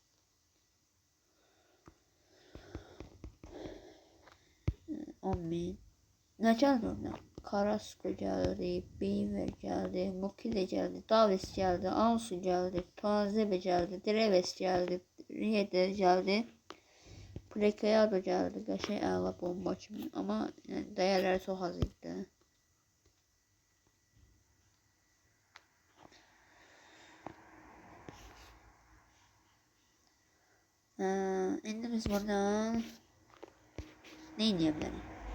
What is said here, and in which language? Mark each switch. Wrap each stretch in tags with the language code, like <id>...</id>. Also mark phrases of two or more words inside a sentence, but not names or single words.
<tr>Ne geldi orada? Carrasco geldi, Bieber geldi, Mukile geldi, Davis geldi, Ansu geldi, Tuanzebe geldi, Dreves geldi, Rieder geldi, Prekayado geldi.</tr> <az>Qəşəng əla bomba kimi. Amma yəni, dəyərləri çox az idi. İndi biz buradan ne edeyə bilərik?</az>